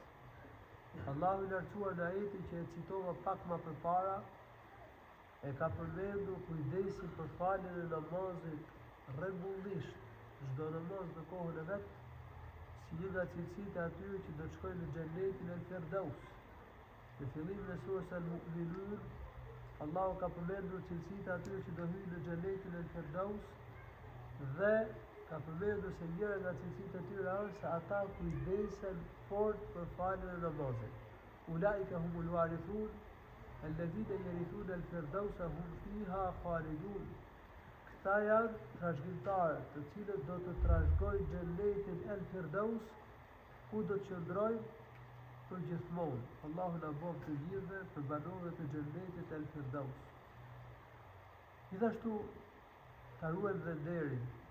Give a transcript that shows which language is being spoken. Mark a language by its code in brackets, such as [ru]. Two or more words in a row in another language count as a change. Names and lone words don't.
[sq] Allahu i lartësuar në ajetin që e citova pak më përpara, e ka përmendur kujdesin për faljen e namazit rregullisht, çdo namaz në kohën e vet, si një nga cilësitë e atyre që do të shkojnë në xhenetin e Firdaus. Në fillimin e surës Al-Mu'minun, Allahu ka përmendur cilësitë e atyre që do hyjnë në xhenetin e Firdaus dhe ka përmendur se njëra nga cilësitë e tyre është se ata kujdesen fort për faljen e namazit. [ar] أولئك هم الوارثون الذين يرثون الفردوس هم فيها خالدون. [sq] Këta janë trashëgimtarë të cilët do të trashëgojnë xhenetin El Firdaus, ku do të qëndrojnë për gjithmonë. Allahu na bëf të gjithëve për banorët e xhenetit El Firdaus. Gjithashtu ta ruajmë dhe nderin.